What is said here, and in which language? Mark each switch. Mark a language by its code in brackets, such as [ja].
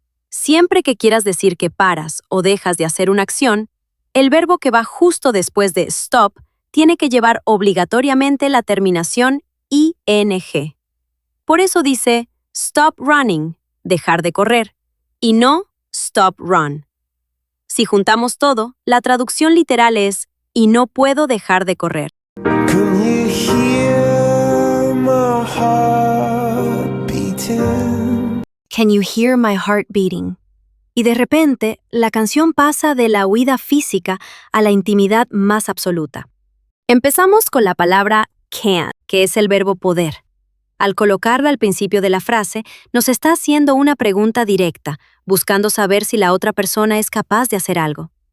[es] Siempre que quieras decir que paras o dejas de hacer una acción, el verbo que va justo después de stop tiene que llevar obligatoriamente la terminación ing. Por eso dice [en] stop running, [es] dejar de correr, y no [en] stop run. [es] Si juntamos todo, la traducción literal es y no puedo dejar de correr. [en] Can you hear my heart beating? Can you hear my heart beating? [es] Y de repente, la canción pasa de la huida física a la intimidad más absoluta. Empezamos con la palabra can, que es el verbo poder. Al colocarla al principio de la frase, nos está haciendo una pregunta directa, buscando saber si la otra persona es capaz de hacer algo.